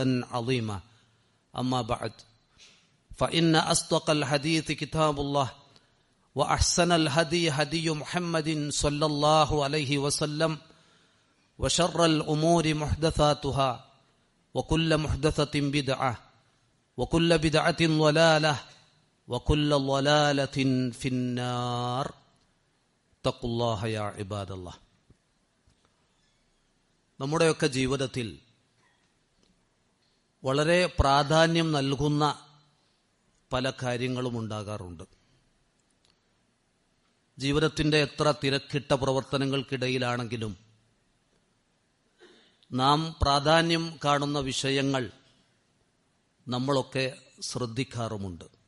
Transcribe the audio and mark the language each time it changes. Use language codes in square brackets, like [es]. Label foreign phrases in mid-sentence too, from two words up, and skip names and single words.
[ar] عظيما أما بعد فإن أصدق الحديث كتاب الله وأحسن الهدي هدي محمد صلى الله عليه وسلم وشر الأمور محدثاتها وكل محدثة بدعة وكل بدعة ضلالة وكل ضلالة في النار اتقوا الله يا عباد الله. [ml] നമ്മുടെയൊക്കെ ജീവിതത്തിൽ വളരെ പ്രാധാന്യം നൽകുന്ന പല കാര്യങ്ങളും ഉണ്ടാകാറുണ്ട്. ജീവിതത്തിൻ്റെ എത്ര തിരക്കിട്ട പ്രവർത്തനങ്ങൾക്കിടയിലാണെങ്കിലും നാം പ്രാധാന്യം കാണുന്ന വിഷയങ്ങൾ നമ്മളൊക്കെ ശ്രദ്ധിക്കാറുമുണ്ട്.